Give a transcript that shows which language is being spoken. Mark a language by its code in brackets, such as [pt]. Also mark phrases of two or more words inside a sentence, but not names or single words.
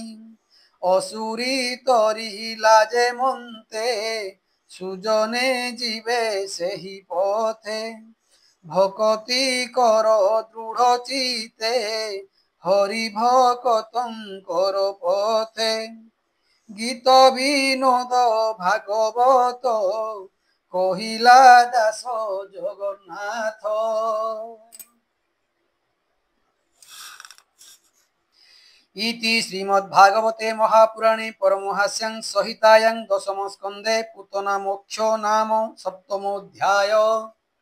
[or] ଅସୁରୀ ତରିଲା ଯେ ମନ୍ତେ ସୁଜନେ ଯିବେ ସେହି ପଥେ ଭକତି କର ଦୃଢ଼ ଚିତେ ହରି ଭକତଙ୍କର ପଥେ ଗୀତ ବିନୋଦ ଭାଗବତ କହିଲା ଦାସ ଜଗନ୍ନାଥ। [sa] इति श्रीमद्भागवते महापुराणे परमहास्यां संहितायां दशम स्कन्धे पूतना मोक्षो नाम सप्तमोऽध्याय।